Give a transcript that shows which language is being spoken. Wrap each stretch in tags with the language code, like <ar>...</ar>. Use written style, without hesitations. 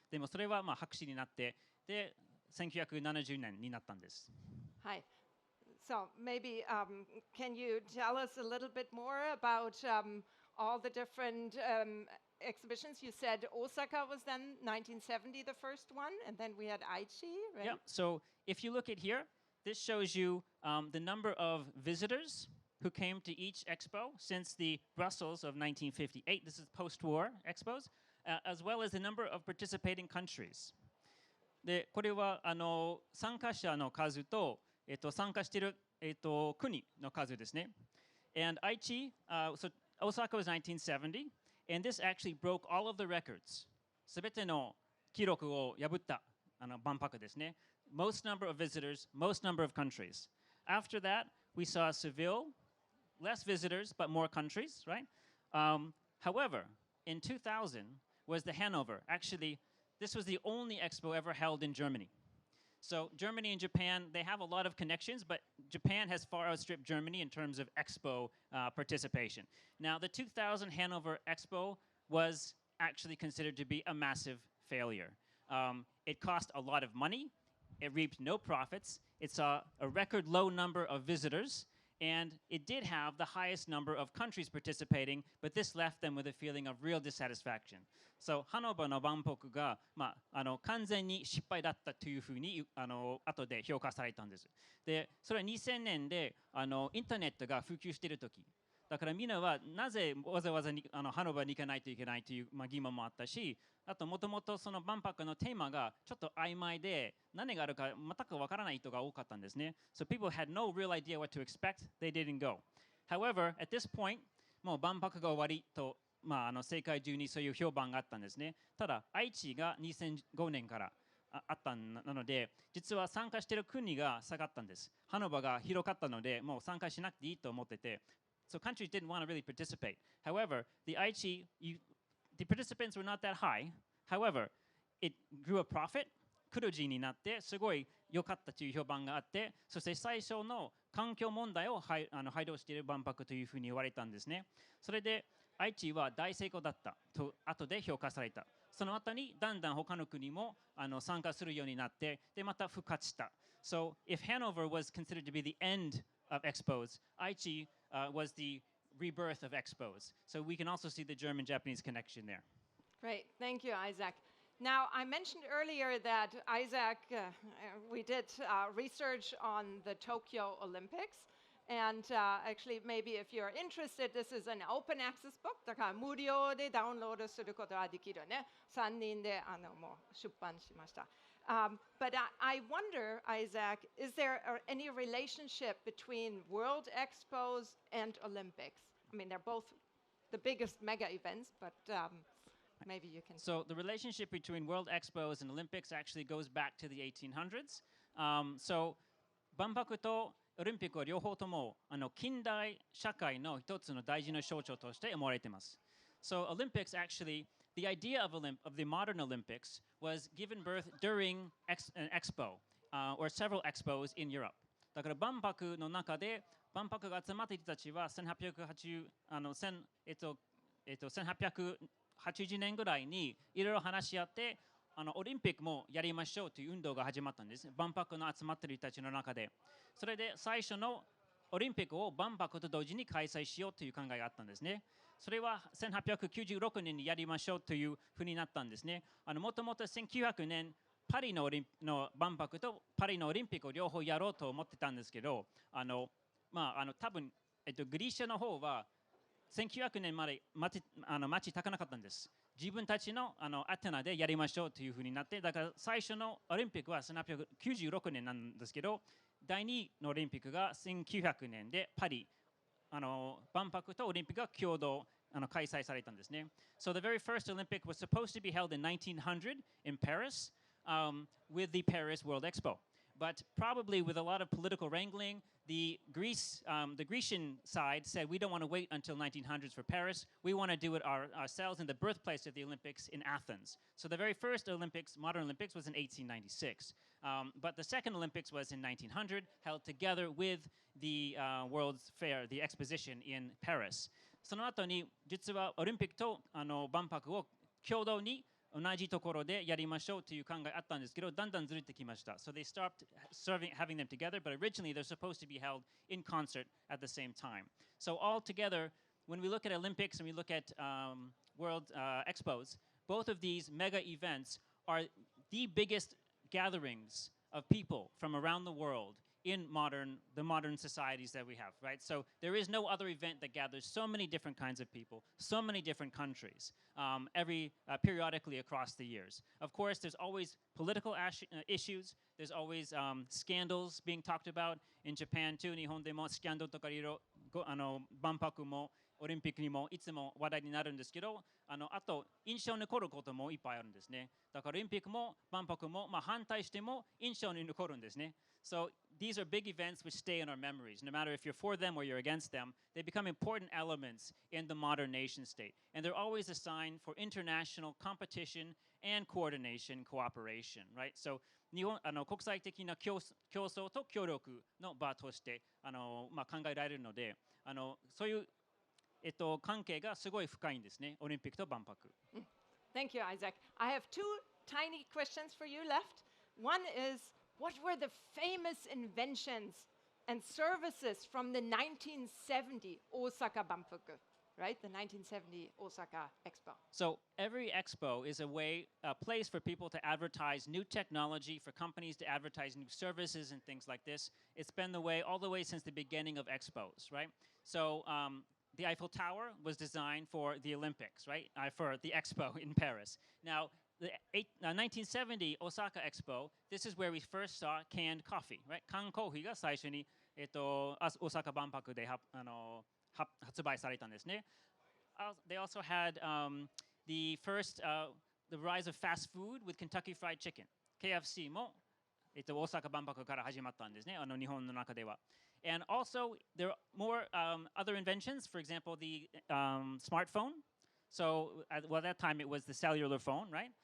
<ja>でもそれは白紙になって、で1970年になったんです。はい。</ja> <en>So maybe can you tell us a little bit more about all the different exhibitions? You said Osaka was then 1970 the first one, and then we had Aichi, right? Yeah, so if you look at here, this shows you the number of visitors who came to each expo since the Brussels of 1958. This is post-war expos, as well as the number of participating countries.</en> <ja>で、これは参加者の数と、参加している、国の数ですね。</ja> <en>And Aichi, so Osaka was 1970, and this actually broke all of the records.</en> <ja>すべての記録を破った万博ですね。</ja> <en>Most number of visitors, most number of countries. After that, we saw Seville, less visitors, but more countries, right? However, in 2000 was the Hanover. Actually, this was the only expo ever held in Germany. So Germany and Japan, they have a lot of connections, but Japan has far outstripped Germany in terms of expo participation. Now, the 2000 Hanover Expo was actually considered to be a massive failure. It cost a lot of money. It reaped no profits. It saw a record low number of visitors. And it did have the highest number of countries participating, but this left them with a feeling of real dissatisfaction.</en> <ja>So, ハノバの万博が、完全に失敗だったというふうに後で評価されたんです。で、それは2000年でインターネットが普及している時。だからみんなはなぜわざわざにハノバに行かないといけないという、疑問もあったし、あともともとその万博のテーマがちょっと曖昧で何があるか全くわからない人が多かったんですね。</ja> <en>So people had no real idea what to expect. They didn't go. However, at this point,</en> <ja>もう万博が終わりと、世界中にそういう評判があったんですね。ただ、愛知が2005年からあったなので、実は参加している国が下がったんです。ハノバが広かったので、もう参加しなくていいと思ってて。</ja> <en>So countries didn't want to really participate. However, the participants were not that high. However, it grew a profit.</en> <ja>黒字になってすごい良かったという評判があって、そして最初の環境問題を配慮している万博というふうに言われたんですね。それで愛知は大成功だったと後で評価された。その後にだんだん他の国も参加するようになって、でまた復活した。</ja> <en>So if Hanover was considered to be the end of Expos, Aichi was the rebirth of Expos. So we can also see the German-Japanese connection there. Great, thank you, Isaac. Now, I mentioned earlier that Isaac, we did research on the Tokyo Olympics. And actually, maybe if you're interested, this is an open access book.</en> <ja>だから無料でダウンロードすることができるね。3人でもう出版しました。</ja> <en>But I wonder, Isaac, is there any relationship between World Expos and Olympics? I mean, they're both the biggest mega events, but maybe you can. So the relationship between World Expos and Olympics actually goes back to the 1800s.</en> <ja>So 万博とオリンピックは両方とも近代社会の一つの大事な象徴として思われています。</ja> <en>So Olympics actually, the idea of the modern Olympics was given birth during an expo or several expos in Europe.</en> <ja>だから万博の中で万博が集まっている人たちは1880年ぐらいにいろいろ話し合ってオリンピックもやりましょうという運動が始まったんです。万博の集まっている人たちの中で。それで最初のオリンピックを万博と同時に開催しようという考えがあったんですね。それは1896年にやりましょうというふうになったんですね。もともと1900年パリの万博とパリのオリンピックを両方やろうと思ってたんですけど、多分、グリシャの方は1900年まで待ちたかなかったんです。自分たちのアテナでやりましょうというふうになって、だから最初のオリンピックは1896年なんですけど、第2のオリンピックが1900年でパリ、万博とオリンピックが共同開催されたんですね。</ja> <en>So the very first Olympic was supposed to be held in 1900 in Paris with the Paris World Expo. But probably with a lot of political wrangling, the Grecian side said, we don't want to wait until 1900s for Paris. We want to do it ourselves in the birthplace of the Olympics in Athens. So the very first Olympics, modern Olympics, was in 1896. But the second Olympics was in 1900, held together with the World's Fair, the exposition in Paris.</en> <ja>その後に、実はオリンピックと万博を共同に同じところでやりましょうという考えあったんですけど、だんだんずれてきました。</ja> <en>So they stopped having them together, but originally they're supposed to be held in concert at the same time. So all together, when we look at Olympics and we look at World Expos, both of these mega events are the biggest gatherings of people from around the world in the modern societies that we have, right? So there is no other event that gathers so many different kinds of people, so many different countries, periodically across the years. Of course, there's always political issues. There's always scandals being talked about in Japan too.</en> <ja>日本でもスキャンダルとかいろいろ万博もオリンピックにもいつも話題になるんですけど、あと印象に残ることもいっぱいあるんですね。だからオリンピックも万博も反対しても印象に残るんですね。</ja> <en>So these are big events which stay in our memories. No matter if you're for them or you're against them, they become important elements in the modern nation state. And they're always a sign for international competition and coordination, cooperation, right?</en> <ja>So 日本国際的な競争と協力の場として考えられるので、そういう関係がすごい深いんですね、オリンピックと万博。</ja> <en>Thank you, Isaac. I have two tiny questions for you left. One is, what were the famous inventions and services from the 1970 Osaka Banpuku, right? The 1970 Osaka Expo. So every expo is a place for people to advertise new technology, for companies to advertise new services and things like this. It's been the way all the way since the beginning of expos, right? So the Eiffel Tower was designed for the Olympics, right? For the Expo in Paris. Now, the 1970 Osaka Expo, this is where we first saw canned coffee, right?</en> <ja>缶コーヒーが最初に、大阪万博で発売されたんですね。</ja> <en>They also had the first, the rise of fast food with Kentucky Fried Chicken.</en> <ja>KFC も、大阪万博から始まったんですね、日本の中では。</ja> <en>And also, there are more other inventions. For example, the smartphone. So, well, at that time it was the cellular phone, right?</en>